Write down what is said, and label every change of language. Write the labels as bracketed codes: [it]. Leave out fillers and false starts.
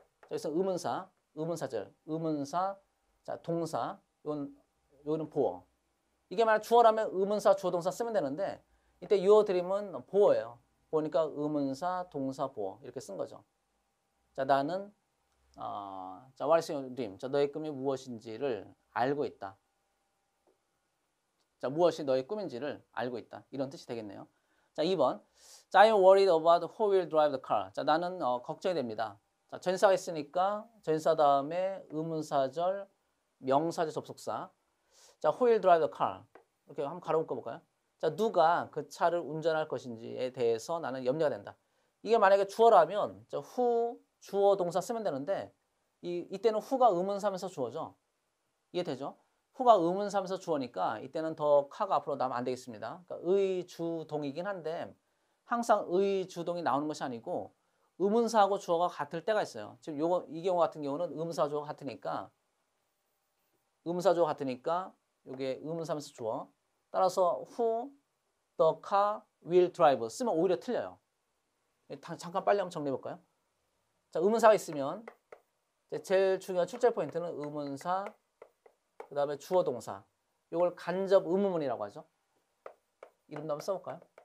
[ko] 여기서 의문사, 의문사절, 의문사, 자, 동사, 요거는 보어. 이게 만약 주어라면 의문사, 주어, 동사 쓰면 되는데 이때 your dream은 보어예요. 보니까 의문사, 동사, 보어 이렇게 쓴 거죠. 자, 나는 자, [en] what is your dream? [ko] 자, 너의 꿈이 무엇인지를 알고 있다. 자, 무엇이 너의 꿈인지를 알고 있다. 이런 뜻이 되겠네요. 자, 2번. [en] 자, I'm worried about who will drive the car. [ko] 자, 나는 걱정이 됩니다. 자, 전사가 있으니까 전사 다음에 의문사절, 명사절 접속사. [en] 자, who will drive the car? [ko] 이렇게 한번 가로 묶어볼까요? 자, 누가 그 차를 운전할 것인지에 대해서 나는 염려가 된다. 이게 만약에 주어라면 자, who, 주어, 동사 쓰면 되는데 이때는 who가 의문사면서 주어죠. 이해되죠? who가 의문사면서 주어니까 이때는 더 카가 앞으로 나오면 안 되겠습니다. 그러니까 의, 주, 동이긴 한데 항상 의, 주동이 나오는 것이 아니고 의문사하고 주어가 같을 때가 있어요. 지금 이 경우 같은 경우는 의문사, 주어가 같으니까 의문사, 주어가 같으니까 이게 의문사면서 주어. 따라서 [en] who the car will drive [ko] 쓰면 오히려 틀려요. 잠깐 빨리 한번 정리해 볼까요? 자, 의문사가 있으면 제일 중요한 출제 포인트는 의문사, 그 다음에 주어 동사. 이걸 간접 의문문이라고 하죠. 이름도 한번 써볼까요?